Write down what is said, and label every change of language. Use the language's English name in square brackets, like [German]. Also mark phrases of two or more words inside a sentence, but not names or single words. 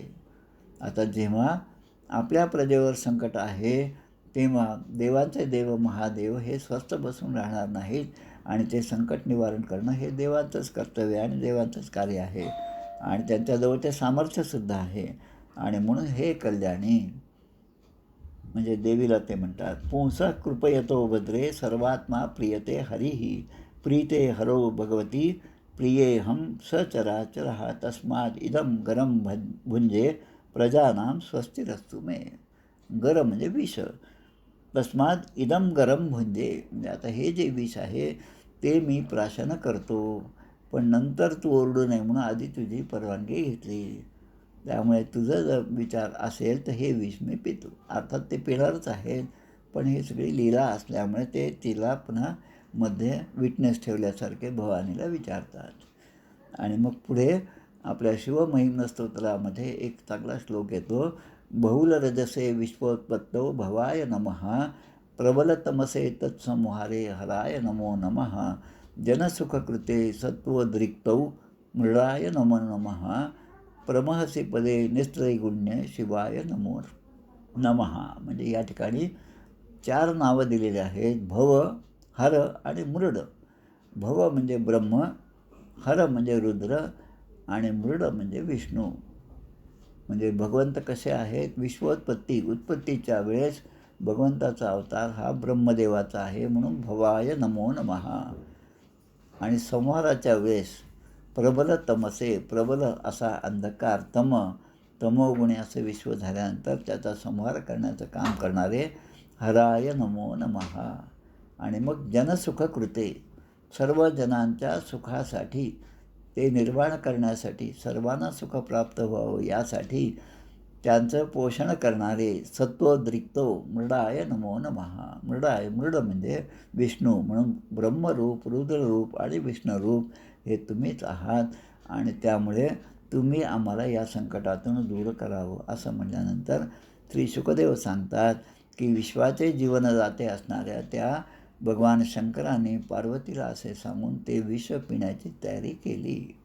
[Marathi] आता जेव्हा आपल्या प्रजेवर संकट आहे तेव्हा देवांचे देव महादेव हे स्वस्थ बसून राहणार नाहीत, आणि ते संकट निवारण करणं हे देवांचंच कर्तव्य आणि देवांचंच कार्य आहे, आणि त्यांच्याजवळ ते सामर्थ्यसुद्धा आहे. आणि म्हणून हे कल्याणी म्हणजे देवीला ते म्हणतात, [Sanskrit] पुंसः कृपयतो भद्रे सर्वात्मा प्रियते हरिही, प्रीते हरो भगवती प्रियेहम सचराचरः तस्माद इदम गरम भुंजे प्रजानाम स्वस्तिरस्तु मे. [Marathi] गरम म्हणजे विष, [Sanskrit] तस्माद इदम गरम भुंजे [Marathi] म्हणजे आता हे जे विष आहे ते मी प्राशन करतो, पण नंतर तू ओरडू नये म्हणून आधी तुझी परवानगी घेतली. त्यामुळे तुझं जर विचार असेल तर हे विष मी पितो. अर्थात ते पिणारच आहेत, पण हे सगळी लीला असल्यामुळे ते तिला पुन्हा मध्ये विटनेस ठेवल्यासारखे भवानीला विचारतात. आणि मग पुढे आपल्या शिवमहिम्न स्तोत्रामध्ये एक चांगला श्लोक येतो, [Sanskrit] बहुल रजसे विश्वोत्पत्तौ भवाय नमः, प्रबल तमसे तत्संहारे हराय नमो नमः, जनसुखकृते सत्वदृक्तौ मृडाय नमो नमः, प्रमहसी पदे निस्त्रैगुण्य शिवाय नमो नमः. [Marathi] म्हणजे या ठिकाणी 4 नावं दिलेली आहेत, भव, हर आणि मृड. भव म्हणजे ब्रह्म, हर म्हणजे रुद्र, आणि मृड म्हणजे विष्णू. म्हणजे भगवंत कसे आहेत, विश्वोत्पत्ती उत्पत्तीच्या वेळेस भगवंताचा अवतार हा ब्रह्मदेवाचा आहे म्हणून [Sanskrit] भवाय नमो नमः. [Marathi] आणि संहाराच्या वेळेस [Sanskrit] प्रबल तमसे, [Marathi] प्रबल असा अंधकार तमोगुणी असं विश्व झाल्यानंतर त्याचा संहार करण्याचं काम करणारे [Sanskrit] हराय नमो नमः. [Marathi] आणि मग जनसुखकृते, सर्व जनांच्या सुखासाठी, ते निर्माण करण्यासाठी, सर्वांना सुख प्राप्त व्हावं यासाठी त्यांचं पोषण करणारे [Sanskrit] सत्वदृक्तो मृडाय नमो नमः. [Marathi] मृड म्हणजे विष्णू, म्हणून ब्रह्मरूप, रुद्ररूप आणि विष्णुरूप हे तुम्हीच आहात, आणि त्यामुळे तुम्ही आम्हाला या संकटातून दूर करावं. असं म्हटल्यानंतर श्री शुकदेव सांगतात की विश्वाचे जीवनदाते असणाऱ्या त्या भगवान शंकराने पार्वतीला असे सांगून ते विष पिण्याची तयारी केली.